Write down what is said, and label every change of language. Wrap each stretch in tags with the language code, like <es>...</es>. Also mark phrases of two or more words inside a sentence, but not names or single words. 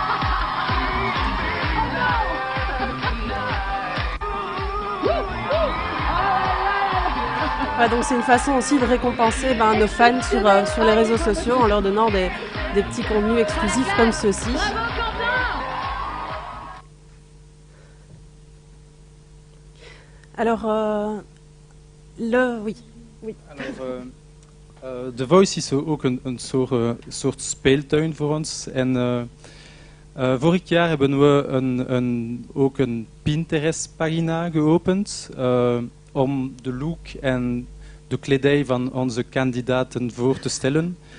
<fr>Voilà, donc c'est une façon aussi de récompenser nos fans sur les réseaux sociaux en leur donnant des petits contenus exclusifs comme ceux-ci. Alors, oui.</fr> <nl>The Voice is ook een soort speeltuin voor ons. En Vorig jaar hebben we ook een Pinterest-pagina geopend om de look en de kledij van onze kandidaten voor te stellen.</nl>